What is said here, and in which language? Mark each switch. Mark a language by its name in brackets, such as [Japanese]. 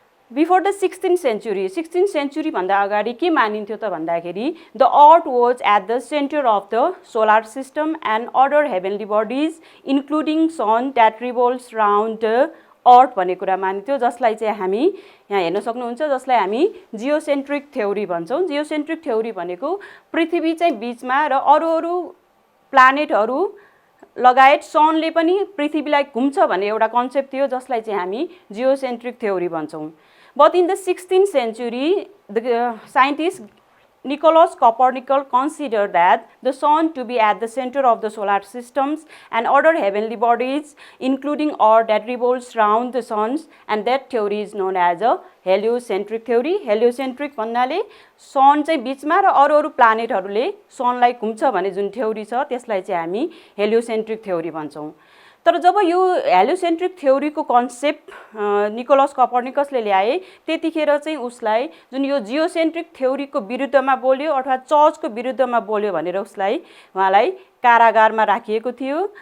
[English] before the 16th century [Nepali] भन्दा अगाडि के मानिन्थ्यो त भन्दाखेरि [English] the earth was at the centre of the solar system and other heavenly bodies including sun that revolves round the earth [Nepali] भन्ने कुरा मानिन्थ्यो, जसलाई चाहिँ हामी यहाँ हेर्न सक्नुहुन्छ, जसलाई हामी जियोसेन्ट्रिक थ्योरी भन्छौँ। जियोसेन्ट्रिक थ्योरी भनेको पृथ्वी चाहिँ बीचमा र अरू प्लानेटहरू लगायत सनले पनि पृथ्वीलाई घुम्छ भन्ने एउटा कन्सेप्ट थियो, जसलाई चाहिँ हामी जियोसेन्ट्रिक थ्योरी भन्छौँ। [English] But in the 16th century the scientist Nicolaus Copernicus considered that the sun to be at the center of the solar systems and other heavenly bodies including Earth that revolves around the sun, and that theory is known as a heliocentric theory. [Nepali] Heliocentric भन्नाले सन चाहिँ बीचमा र अरू प्लानेटहरूले सनलाई घुम्छ भन्ने जुन theory छ त्यसलाई चाहिँ हामी हेलियोसेन्ट्रिक थ्योरी भन्छौँ। तर जब यो हेलियोसेन्ट्रिक थ्योरीको कन्सेप्ट निकोलस कपर्निकसले ल्याए त्यतिखेर चाहिँ उसलाई जुन यो जियोसेन्ट्रिक थ्योरीको विरुद्धमा बोल्यो अथवा चर्चको विरुद्धमा बोल्यो भनेर उहाँलाई कारागारमा राखिएको थियो।